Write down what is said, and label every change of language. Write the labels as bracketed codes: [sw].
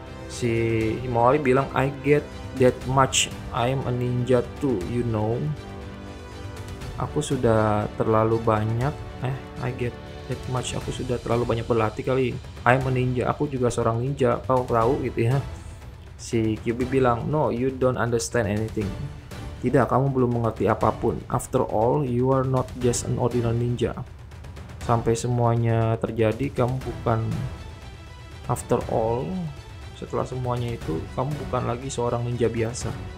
[id] Si Himawari bilang [en] I get that much, I'm a ninja too, you know. [id] Aku sudah terlalu banyak [en] I get that much, [id] aku sudah terlalu banyak berlatih kali. [en] I'm a ninja, [id] aku juga seorang ninja, kau tahu gitu ya. Si Kyuubi bilang [en] no, you don't understand anything. [id] Tidak, kamu belum mengerti apapun. [en] After all, you are not just an ordinary ninja. [id] Sampai semuanya terjadi, kamu bukan, [en] after all, [id] setelah semuanya itu kamu bukan lagi seorang ninja biasa.